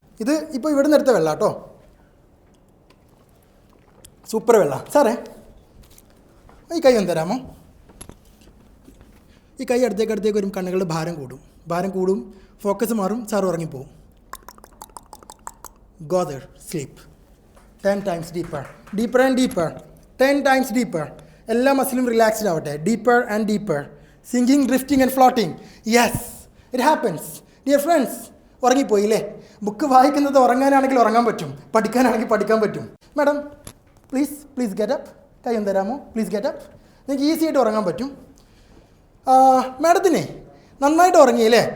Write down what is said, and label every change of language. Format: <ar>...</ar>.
<ml>ഇത് ഇപ്പോൾ ഇവിടെ നിന്ന് എടുത്ത വെള്ളം കേട്ടോ, സൂപ്പർ വെള്ളം. സാറേ, ഈ കൈ ഒന്ന് തരാമോ? ഈ കൈ അടുത്തേക്ക് വരും, കണ്ണുകളുടെ ഭാരം കൂടും, ഫോക്കസ് മാറും, sir ഉറങ്ങിപ്പോവും.</ml> <en>Go there, sleep. 10 times deeper and deeper. 10 times deeper.</en> <ml>എല്ലാ മസിലും റിലാക്സ്ഡ് ആവട്ടെ.</ml> <en>Deeper and deeper. Sinking, drifting and floating. Yes, it happens. Dear friends,</en> <ml>ഉറങ്ങിപ്പോയില്ലേ? Book വായിക്കുന്നത് ഉറങ്ങാനാണെങ്കിൽ ഉറങ്ങാൻ പറ്റും, പഠിക്കാനാണെങ്കിൽ പഠിക്കാൻ പറ്റും.</ml> <en>Madam please get up.</en> <ml>കൈ ഒന്ന് തരാമോ?</ml> <en>Please get up.</en> <ml>നിങ്ങൾക്ക് ഈസി ആയിട്ട് ഉറങ്ങാൻ പറ്റും. മാഡത്തിനെ നന്നായിട്ട് ഉറങ്ങിയില്ലേ?</ml>